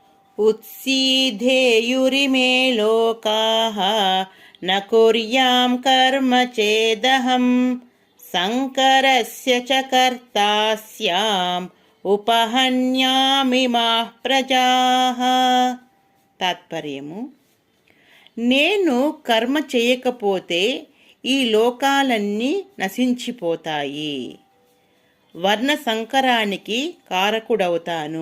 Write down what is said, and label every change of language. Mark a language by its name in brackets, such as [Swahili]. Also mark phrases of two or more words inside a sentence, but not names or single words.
[Sanskrit] उत्सीधेयुरिमे लोकाः न कुर्यां कर्म चेदहं शङ्करस्य च कर्ता स्याम् ఉపహన్యామిమాః ప్రజాః. [Telugu] తాత్పర్యము: నేను కర్మ చేయకపోతే ఈ లోకాలన్నీ నశించిపోతాయి. వర్ణ సంకరానికి కారకుడవుతాను.